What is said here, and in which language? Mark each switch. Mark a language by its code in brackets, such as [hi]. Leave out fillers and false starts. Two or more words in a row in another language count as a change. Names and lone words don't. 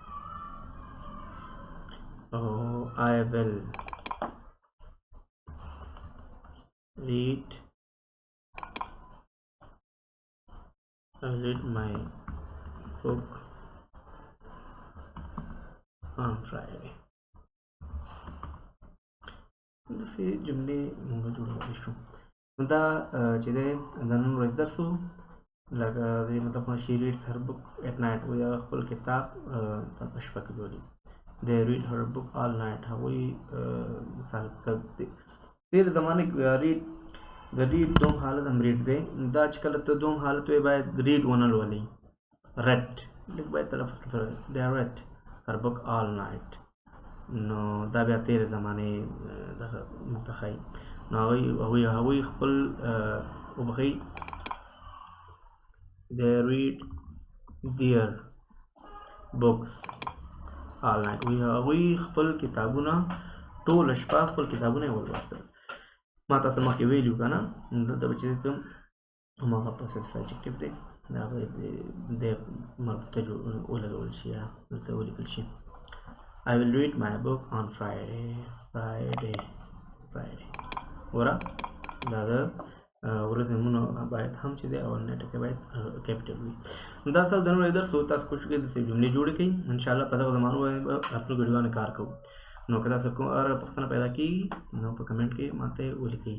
[en] Oh, I will read my book on Friday. [ps] داسې جملې موږ جوړولی شو. نو دا چې دی د نن ورځې درس و، لکه د مطلب [en] she reads her book at night، [ps] وایي هغه خپل کتاب په شپه کې لولي. [en] they read her book all night. [ps] هغوی مثال تېر زمانې کې د ریډ دوم حالت هم ریډ دی. دا چې کله ته دوم حالت وایي باید ریډ ونه لولئ، read لږ باید تلفظ کې تھوڑا [en] they read her book all night. [ps] نو دا بیا تېرې زمانې دغه موږ ته ښایي. نو هغوی خپل وبښئ [en] they read their books all night. [ps] هغوی خپل کتابونه ټوله شپه خپل کتابونه یې ولوستل. ما تاسو مخکې ویلي که نه، دلته به چې هماغه [en] possessive adjective [ps] دی، د هغې د مربوطه ولګول شي یا دلته ولیکل شي. [en] I will read my book on Friday. [ps] ګوره دا د ورځې نومونه باید هم چې دی اولنی ټکی باید کیپیټل وي. دا ستاسو د نن ورځې درس و. تاسو کوشش وکړئ داسې جملې جوړې کړئ. انشاءالله په دغه زمانو باندې به خپلو ویډیوګانو کار کوو. نو که تاسو کوم هر پوښتنه پیدا کېږي نو په کمنټ کې ماته ولیکئ.